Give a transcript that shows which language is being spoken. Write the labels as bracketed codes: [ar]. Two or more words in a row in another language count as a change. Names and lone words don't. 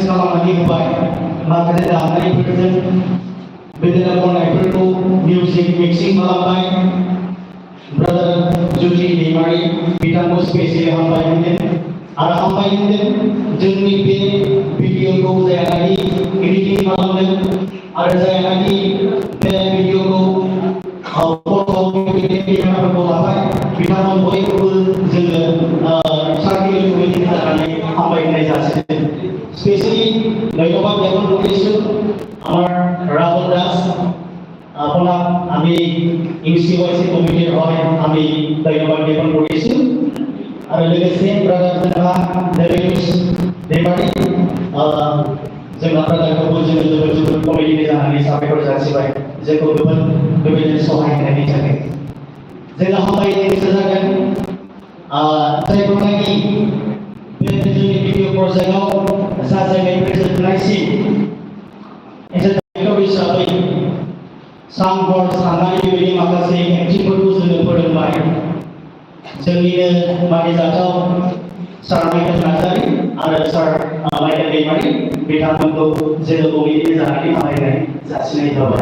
[brx] खालामनानै होबाय माखासे दामनायफोरजों बिदिनो खननायफोरखौ [en] music mixing [brx] खालामबाय ब्रादार जुथि दैमारि बिथांखौ स्पेसियेलि हामबाय होनदों आरो हामबाय होनदों जोंनि बे भिडिअखौ जायनाखि एडिटिं खालामदों आरो जायनाखि बे भिडिअखौ फट'फोरखौ लाबाय बिथांमोन बयखौबो जोङो सार्किल कमिटि जानानै हामबायनाय जासिगोन। [as] स्पेसियेलि ধন্যবাদ জ্ঞাপন কৰিছোঁ আমাৰ ৰাহুল দাস আপোনাক আমি ইউচিওয়াইসি কমিটিৰ হয় আমি ধন্যবাদ জ্ঞাপন কৰিছোঁ আৰু [brx] लोगोसे ब्रादार जोंहा देबेनुस दैमारि जोंहा ब्रादारखौबो जोङो जोबोद कमिटि जानानै साबायखर जासिबाय जोंखौ गोबां बेबायदिनो सहाय होनायनि थाखाय जोंहा हामबायनाय गोसो जागोन जायफोरनाखि बे जोंनि [en] video project [brx] जाजायनायनिफ्राय जोबनायसिम एन्टारटेनमेन्ट हिसाबै सान हर साननानै बेबायदि माखासे एक्टिंफोरखौ जोङो फोरोंबाय जोंनिनो मानिजाथाव सार माइकेल नार्जारि आरो सार माइकेल दैमारि बिथांमोनखौ जोङो कमिटि जानानै हामबायनाय जासिनाय जाबाय।